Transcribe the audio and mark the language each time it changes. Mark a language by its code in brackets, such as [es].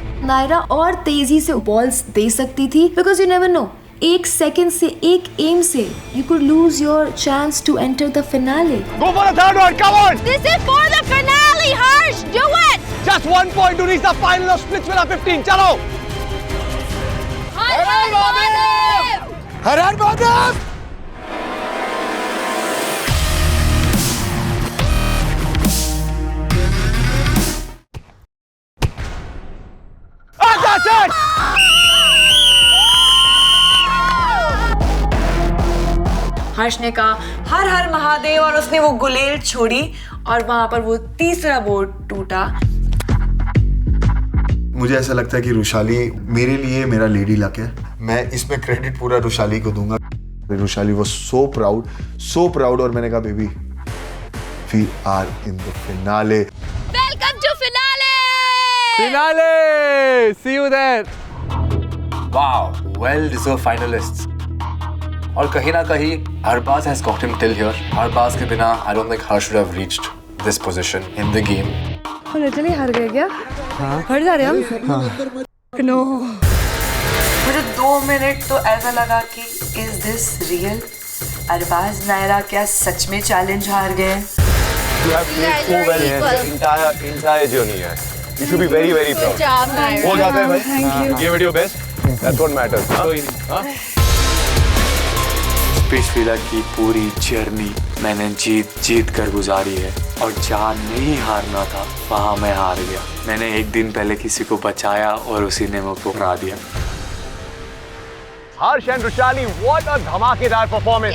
[hi] नायरा और तेजी से बॉल्स दे सकती थी, [en] Because you never know, 1 second से, 1 एम से you could lose your chance to enter the finale. Go for the third one, come on! This is for the finale, Harsh. Do it. Just 1 point to reach the final of Splitsvilla 15. चलो! [hi] हर हर महादेव! हर हर Mahadev! [en] That's it! [hi] हर्ष ने कहा हर हर महादेव और उसने वो गुलेल छोड़ी और वहां पर वो तीसरा बोर्ड टूटा। मुझे ऐसा लगता है कि रुशाली मेरे लिए मेरा लेडी लक है। मैं इसमें क्रेडिट पूरा रुशाली को दूंगा। [en] Rushali was so proud [hi] और मैंने कहा [en] Baby we are in the finale. Welcome to finale. Finale, see you there. Wow, well deserve finalists. [hi] और कहीं ना कहीं [en] Arbaaz has got him till here. Arbaaz [hi] के बिना [en] I don't think Harsh should have reached this position in the game. [hi] Literally हार गए क्या? हार जा रहे हम? नो। मुझे 2 मिनट तो ऐसा लगा कि [en] Is this real? [hi] Arbaaz Naira क्या सच में चैलेंज हार गए? [en] You have played so well in entire journey. You should be very proud. Good job, Naira. [hi] हो जाता है भाई। [en] Thank you. Give it your best. That's what matters. हाँ? [hi] स्प्लिट्सविला की पूरी जर्नी मैंने जीत कर गुजारी है और जहाँ नहीं हारना था वहाँ मैं हार गया। मैंने एक दिन पहले किसी को बचाया और उसी ने मुझको हरा दिया। [en] Harsh and Rushali, what a धमाकेदार performance!